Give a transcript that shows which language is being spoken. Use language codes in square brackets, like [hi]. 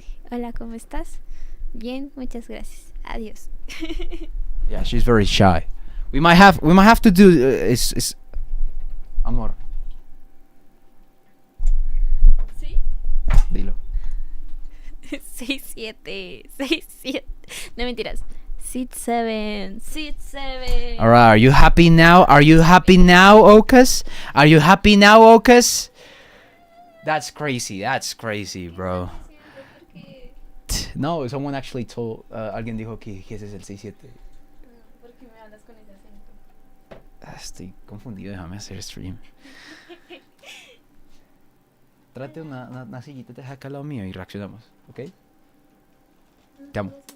[es] Hola, ¿cómo estás? Bien, muchas gracias. Adiós. [en] Yeah, she's very shy. We might have to do is amor. [es] ¿Sí? Dilo. 6-7. 6-7. No mentiras. [en] 6-7. 6-7. All right, are you happy now? Are you happy now, Okas? Are you happy now, Okas? That's crazy. That's crazy, bro. No, someone actually told. [es] Alguien dijo que ese es el 6-7. ¿Por qué me hablas con ese acento? Estoy confundido. Déjame hacer stream. Trate una sillita de acá al lado mío y reaccionamos, ¿ok? Te amo.